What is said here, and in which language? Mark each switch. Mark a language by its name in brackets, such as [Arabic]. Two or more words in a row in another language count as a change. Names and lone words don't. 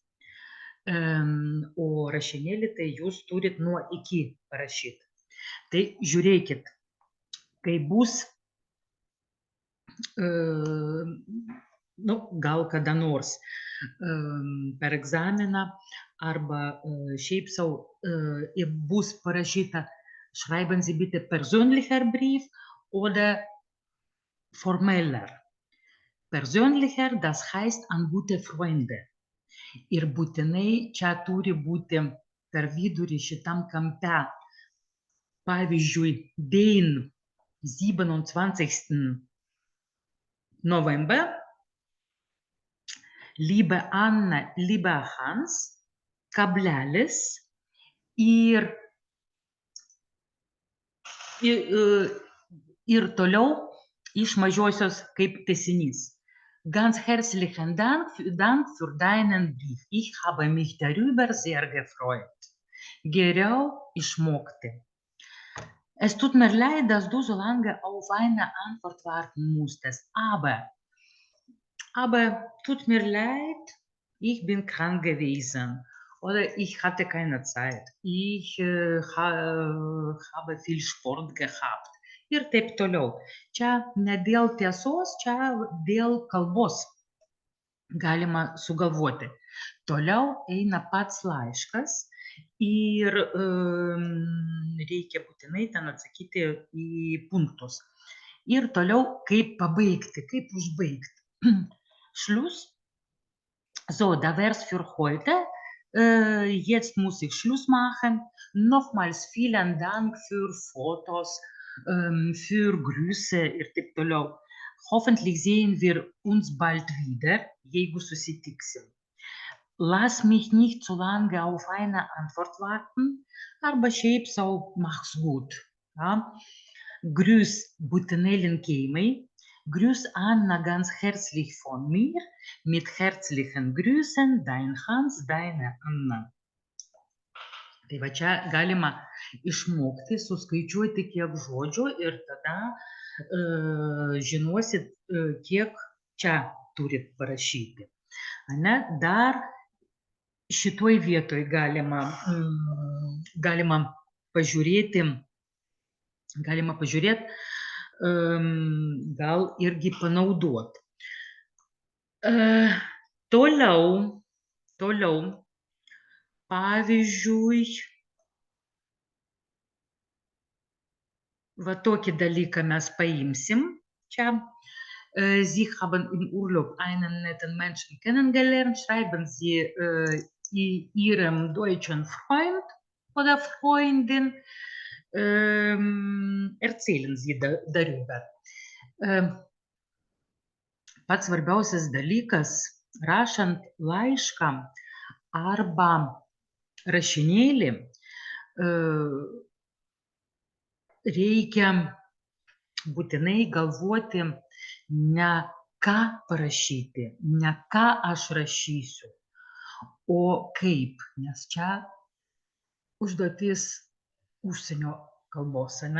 [Lithuanian] O rašinėlį tai jūs turit nuo iki parašyti. Tai žiūrėkit, kai bus, gal kada nors per egzaminą arba šiaip sau bus parašyta [German] schreiben Sie bitte persönlicher Brief oder formeller. Persönlicher, das heißt an gute Freunde. [Lithuanian] Ir būtinai čia turi būti per vidurį šitam kampe. Pavyzdžiui, [German] den 27. November, liebe Anna, lieber Hans, [Lithuanian] kablelis ir toliau iš mažosios kaip tęsinys. [German] Ganz herzlichen Dank für deinen Brief. Ich habe mich darüber sehr gefreut. [Lithuanian] Geriau išmokti. [German] Es tut mir leid, dass du so lange auf eine Antwort warten musstest, aber tut mir leid, ich bin krank gewesen oder ich hatte keine Zeit. Ich habe viel Sport gehabt. [Lithuanian] Ir taip toliau. Čia ne dėl tiesos, čia dėl kalbos galima sugalvoti. Toliau eina pats laiškas ir reikia būtinai ten atsakyti į punktus. Ir toliau kaip pabaigti, kaip užbaigti. [German] Schluss. So, da wär's für heute. Jetzt muss ich Schluss machen. Nochmals vielen Dank für Fotos, für Grüße [Lithuanian] ir taip toliau. [German] Hoffentlich sehen wir uns bald wieder, [Lithuanian] jeigu susitiksim. [German] Lass mich nicht zu lange auf eine Antwort warten, [Lithuanian] arba šiaip sau [German] mach's gut. Ja? Grüß, [Lithuanian] būtinai linkėjimai. [German] Grüß Anna ganz herzlich von mir, mit herzlichen Grüßen, dein Hans, deine Anna. [Lithuanian] Tai va čia galima išmokti, suskaičiuoti kiek žodžių ir tada žinosit, kiek čia turit parašyti. Ane? Dar šitoj vietoj galima pažiūrėti, gal irgi panaudot. Toliau, pavyzdžiui, va tokį dalyką mes paimsim. Čia, [German] Sie haben im Urlaub einen netten Menschen kennengelernt, schreiben Sie Ihrem deutschen Freund oder Freundin, erzählen Sie darüber. [Lithuanian] Pats svarbiausias dalykas rašant laišką arba rašinėlį, reikia būtinai galvoti ne ką parašyti, ne ką aš rašysiu, o kaip, nes čia užduotis užsienio kalbos, ane?